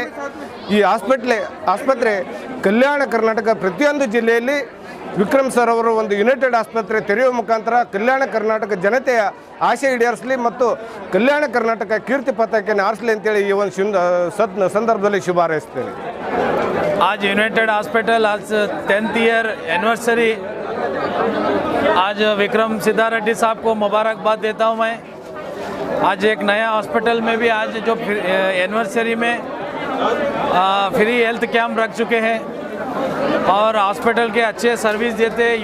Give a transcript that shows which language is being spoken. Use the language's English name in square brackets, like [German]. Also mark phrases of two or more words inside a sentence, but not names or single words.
[Kannada] ಈ ಆಸ್ಪತ್ರೆ ಕಲ್ಯಾಣ ಕರ್ನಾಟಕ ಪ್ರತಿಯೊಂದು ಜಿಲ್ಲೆಯಲ್ಲಿ ವಿಕ್ರಮ್ ಸರ್ ಅವರು ಒಂದು ಯುನೈಟೆಡ್ ಆಸ್ಪತ್ರೆ ತೆರೆಯುವ ಮುಖಾಂತರ ಕಲ್ಯಾಣ ಕರ್ನಾಟಕ ಜನತೆಯ ಆಸೆ ಈಡೇರಿಸಲಿ ಮತ್ತು ಕಲ್ಯಾಣ ಕರ್ನಾಟಕ ಕೀರ್ತಿ ಪತಾಕೆಯನ್ನು ಆರಿಸಲಿ ಅಂತೇಳಿ ಈ ಒಂದು ಸಂದರ್ಭದಲ್ಲಿ ಶುಭ ಹಾರೈಸ್ತೇನೆ. [Hindi] आज यूनाइटेड हॉस्पिटल आज [English] 10th year anniversary, [Hindi] आज विक्रम सिद्धा रेड्डी साहब को मुबारकबाद देता हूं मैं। आज एक नया हॉस्पिटल में भी आज जो एनिवर्सरी में [English] free health camp [Hindi] रख चुके हैं और हॉस्पिटल के अच्छे सर्विस देते हैं।